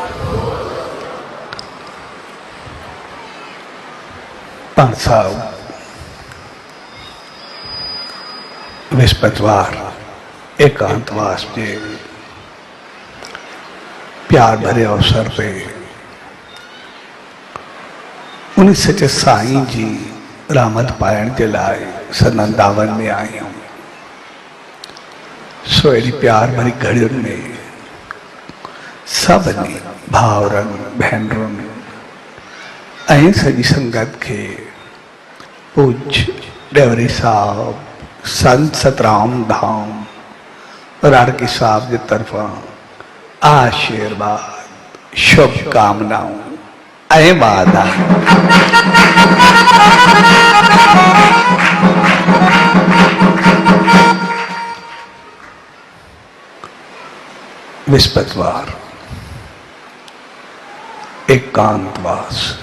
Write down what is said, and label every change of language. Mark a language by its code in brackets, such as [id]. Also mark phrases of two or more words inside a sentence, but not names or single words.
[sd] पांच साहब विस्पतवार एकांतवास के [hi] प्यार भरे अवसर पे [sd] उन्हें सचे साईं जी रामत पायण के लाए सनंदावन में [hi] आई हूं। [sd] सोएरी प्यार भरी घड़ियुनि में सभिनी भाउरनि भेनरुनि ऐं सॼी संगत के पूज्य डेवरी साहब संत सतराम धाम राड़की साहब की तरफा आशीर्वाद शुभकामनाओं ऐं वादा। विस्पतवार एकांतवास।